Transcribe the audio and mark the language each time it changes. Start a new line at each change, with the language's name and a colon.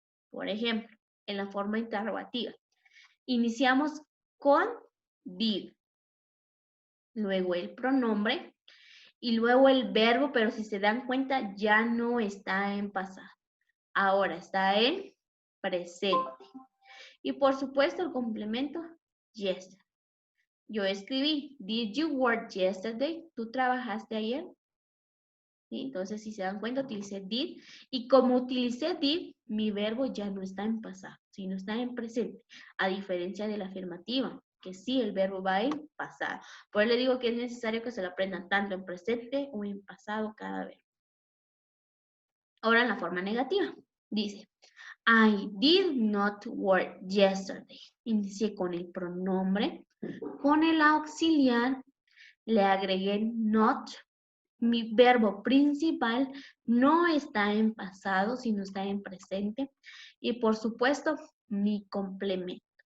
Spanish: Por ejemplo, en la forma interrogativa. Iniciamos con did, luego el pronombre y luego el verbo, pero si se dan cuenta ya no está en pasado. Ahora está en presente. Y por supuesto el complemento yesterday. Yo escribí,
English: did you work yesterday?
Spanish: ¿Tú trabajaste ayer? ¿Sí? Entonces, si se dan cuenta, utilicé did. Y como utilicé did, mi verbo ya no está en pasado, sino está en presente. A diferencia de la afirmativa, que sí, el verbo va en pasado. Por eso le digo que es necesario que se lo aprendan tanto en presente o en pasado cada vez. Ahora en la forma negativa. Dice,
English: I did not work yesterday.
Spanish: Inicié con el pronombre, con el auxiliar, le agregué not. Mi verbo principal no está en pasado, sino está en presente. Y por supuesto, mi complemento.